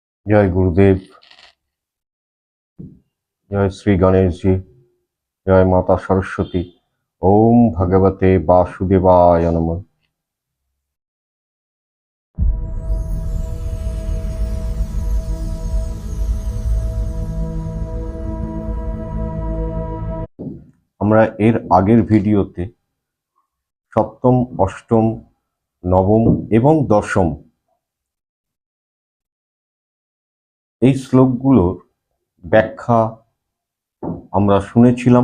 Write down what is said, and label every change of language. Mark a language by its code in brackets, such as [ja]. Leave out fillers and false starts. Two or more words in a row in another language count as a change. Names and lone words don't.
[hi] जय गुरुदेव, जय श्री गणेश जी, जय माता सरस्वती। [sa] ओम भगवते वासुदेवाय नमः। [bn] আমরা এর আগের ভিডিওতে সপ্তম, অষ্টম, নবম এবং দশম এই শ্লোকগুলোর ব্যাখ্যা আমরা শুনেছিলাম।